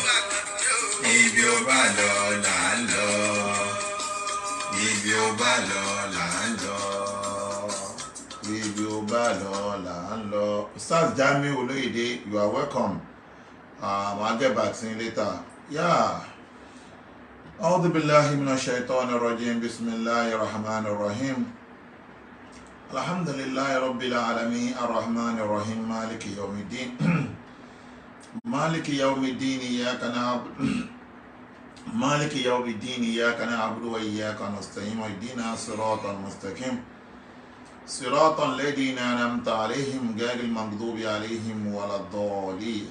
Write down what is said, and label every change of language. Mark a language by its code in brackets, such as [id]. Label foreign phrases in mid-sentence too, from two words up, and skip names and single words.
[yo] Ibi ó bá lọ là ń lọ, ibi ó bá lọ là ń lọ, ibi ó bá lọ là ń lọ. Ustaz Jamiu Olóyèdè, [en] you are welcome. [yo] Máa jẹ́ bá sí létà. [ar] أعوذ بالله من الشيطان الرجيم. بسم الله الرحمن الرحيم. الحمد لله رب العالمين الرحمن الرحيم مالك يوم الدين مالك يوم الدين إياك نعبد وإياك نستعين اهدنا الصراط المستقيم صراط الذين أنعمت عليهم غير المغضوب عليهم ولا الضالين.